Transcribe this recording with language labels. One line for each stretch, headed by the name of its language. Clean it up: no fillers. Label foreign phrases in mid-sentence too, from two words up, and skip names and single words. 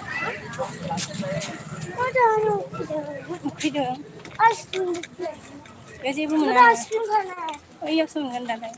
Bodo: Mukti dong. बेयाव जेबो
Hindi: मुझे
Bodo: मोना
Hindi: आइसक्रीम खाना है
Bodo: बैयावसो मोनगोन दालाय